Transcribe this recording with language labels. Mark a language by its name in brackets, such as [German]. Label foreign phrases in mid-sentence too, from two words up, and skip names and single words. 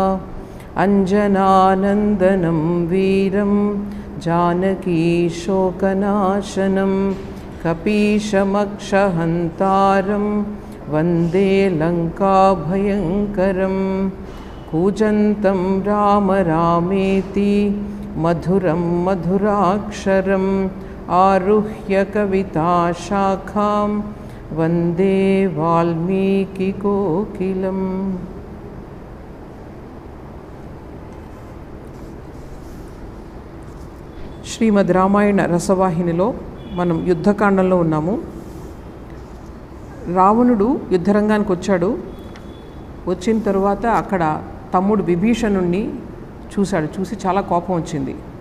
[Sanskrit] अञ्जनानन्दनं वीरं जानकीशोकनाशनं कपीशमक्षहन्तारं वन्दे लङ्काभयङ्करं। कूजन्तं राम रामेति मधुरं मधुराक्षरम् आरुह्य कविताशाखां वन्दे वाल्मीकिकोकिलम्। [Telugu] శ్రీమద్ రామాయణ రసవాహినిలో మనం యుద్ధకాండంలో ఉన్నాము. రావణుడు యుద్ధరంగానికి వచ్చాడు. వచ్చిన తరువాత అక్కడ తమ్ముడు విభీషణుణ్ణి చూసి చాలా కోపం వచ్చింది.